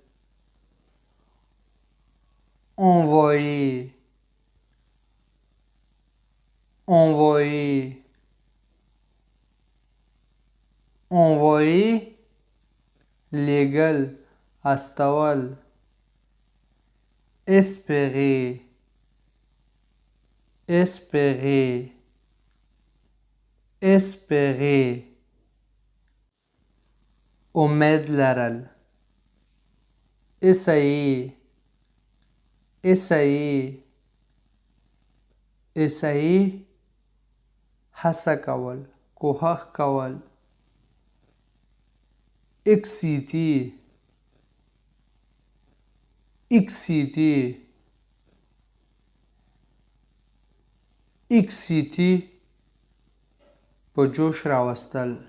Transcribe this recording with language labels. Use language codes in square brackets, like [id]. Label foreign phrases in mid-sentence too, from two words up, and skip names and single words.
[fr] envoyer envoyer envoyer légal استول espérer espérer espérer [ps] امید لرل [fr] essayer essayer essayer [ps] هڅه کول کوښښ کول [fr] exciter exciter [ps] اکسیتی په جوش راوستل.